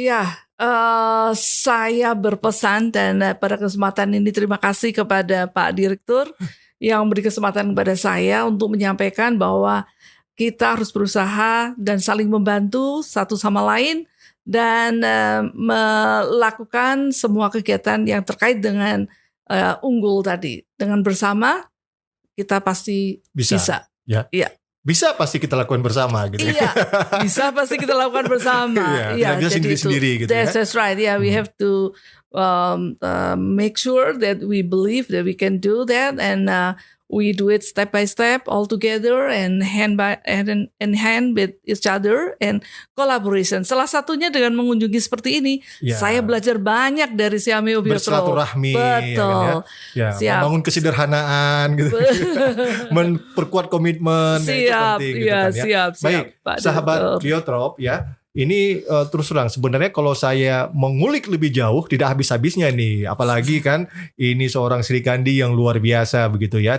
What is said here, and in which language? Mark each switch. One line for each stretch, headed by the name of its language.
Indonesian: Iya. Saya berpesan dan pada kesempatan ini terima kasih kepada Pak Direktur yang beri kesempatan kepada saya untuk menyampaikan bahwa kita harus berusaha dan saling membantu satu sama lain dan melakukan semua kegiatan yang terkait dengan unggul tadi. Dengan bersama kita pasti bisa. Ya. Bisa pasti kita lakukan bersama gitu. Iya, bisa pasti kita lakukan bersama. Tidak bisa sendiri-sendiri gitu.
English: That's right. Yeah, we have to make sure that we believe that we can do that, and we do it step by step, all together, and hand with each other, and collaboration.
Indonesian: Salah satunya dengan mengunjungi seperti ini, saya belajar banyak dari Siameo Biotro. Bersilaturahmi, betul. Membangun kesederhanaan, gitu. Memperkuat komitmen, itu penting. Gitu kan, ya. Siap. Baik, Pak sahabat Biotrop ya. Ini terus terang sebenarnya kalau saya mengulik lebih jauh tidak habis-habisnya nih, apalagi kan ini seorang Sri Kandi yang luar biasa begitu ya.